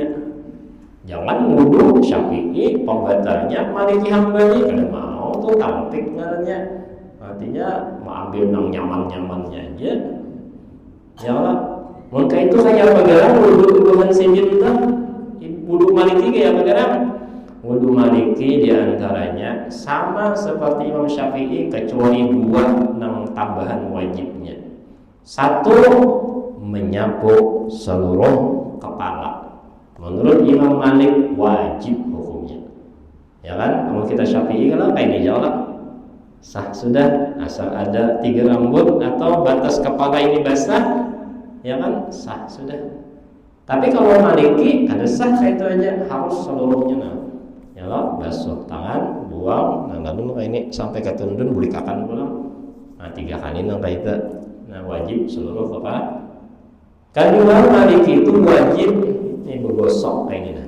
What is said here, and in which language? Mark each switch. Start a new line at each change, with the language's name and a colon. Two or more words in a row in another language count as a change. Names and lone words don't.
Indonesian: Jangan wudu Syafi'i pembatalnya Maliki Hambali, kada mau tuh tampik ngarannya. Artinya mau ambil nang nyaman-nyamannya aja.
Arabic: يا الله,
Indonesian: maka itu kayak pegarang wudu Sidin tuh. Wudu Maliki kayak pegarang. Wudu Maliki diantaranya sama seperti Imam Syafi'i kecuali 2 nang tambahan wajibnya. 1, menyapu seluruh kepala. Menurut Imam Malik wajib hukumnya. Ya kan? Kalau kita Syafi'i kan kayak dijawab sah sudah, asal ada 3 rambut atau batas kepala ini basah, ya kan, sah sudah. Tapi kalau Maliki kada sah kayak itu aja, harus seluruhnya. Nah, ya loh, basuh tangan, buang, nah lalu ini sampai ke tundun bulikakan pulang. Nah 3 kali nang kayak itu. Nah wajib seluruh kepala. Kedua, Maliki itu wajib ini bergosok kayak ini.